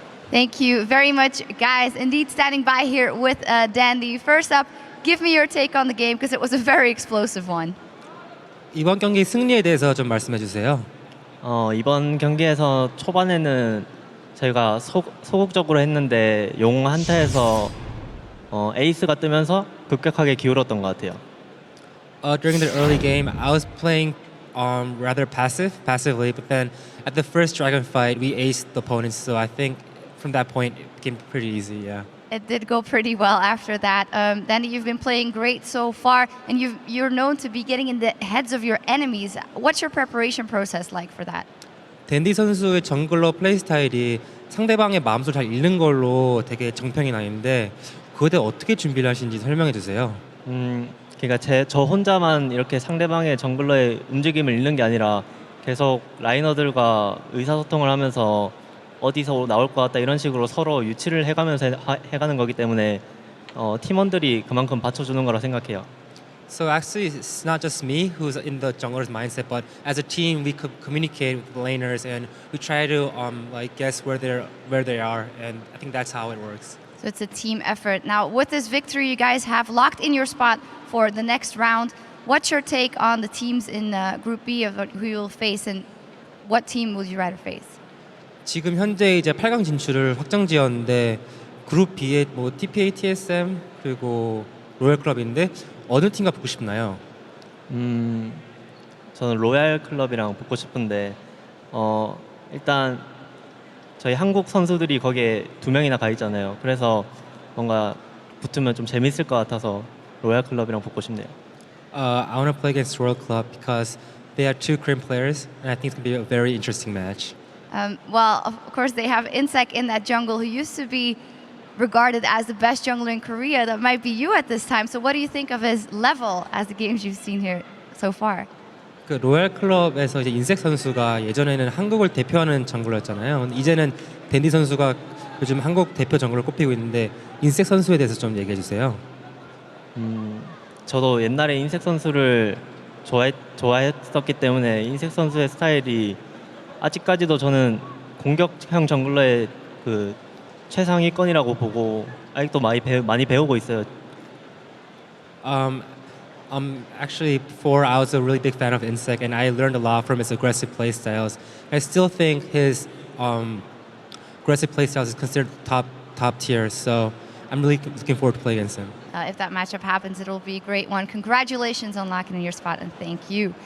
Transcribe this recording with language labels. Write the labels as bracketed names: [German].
[English] Thank you very much, guys. Indeed, standing by here with Dandy. First up, give me your take on the game because it was a very explosive one. [Korean] 이번 경기 승리에 대해서 좀 말씀해 주세요. 이번 경기에서 초반에는 저희가 소극적으로 했는데 용 한타에서 에이스가 뜨면서 급격하게 기울었던 것 같아요. [English] During the early game, I was playing rather passively, but then at the first dragon fight, we aced the opponents. So I think from that point, it became pretty easy. Yeah. It did go pretty well after that. Dandy, you've been playing great so far, and you're known to be getting in the heads of your enemies. What's your preparation process like for that? [Korean] 댄디 선수의 정글러 플레이 스타일이 상대방의 마음속을 잘 읽는 걸로 되게 정평이 나 있는데 그거에 대해 어떻게 준비를 하시는지 설명해 주세요. 그러니까 저 혼자만 이렇게 상대방의 정글러의 움직임을 읽는 게 아니라 계속 라이너들과 의사소통을 하면서 어디서 나올 것 같다 이런 식으로 서로 유치를 해가면서 해가는 거기 때문에 팀원들이 그만큼 받쳐주는 거라 생각해요. [English] So actually, it's not just me who's in the jungler's mindset, but as a team, we could communicate with the laners and we try to like guess where they are, and I think that's how it works. So it's a team effort. Now, with this victory, you guys have locked in your spot for the next round. What's your take on the teams in Group B of who you'll face, and what team would you rather face? [Korean] 지금 현재 이제 8강 진출을 확정지었는데 그룹 B에 뭐 TPA, TSM 그리고 로얄 클럽인데 어느 팀과 붙고 싶나요? 저는 로얄 클럽이랑 붙고 싶은데 일단 저희 한국 선수들이 거기에 2명이나 가 있잖아요. 그래서 뭔가 붙으면 좀 재밌을 것 같아서 로얄 클럽이랑 붙고 싶네요. [English] I want to play against Royal Club because they have 2 Korean players, and I think it's going to be a very interesting match. Well, of course, they have Insec in that jungle who used to be regarded as the best jungler in Korea. That might be you at this time. So what do you think of his level as the games you've seen here so far? [Korean] 그 로얄 클럽에서 이제 인색 선수가 예전에는 한국을 대표하는 정글러였잖아요. 근데 이제는 댄디 선수가 요즘 한국 대표 정글로 꼽히고 있는데 인색 선수에 대해서 좀 얘기해 주세요. 저도 옛날에 인색 선수를 좋아했었기 때문에 인색 선수의 스타일이 아직까지도 저는 공격형 정글러의 그 최상위권이라고 보고 아직도 많이 배우고 있어요. [English] Actually, before I was a really big fan of Insect, and I learned a lot from his aggressive play styles. I still think his aggressive play styles is considered top tier. So I'm really looking forward to playing against him. If that matchup happens, it'll be a great one. Congratulations on locking in your spot, and thank you.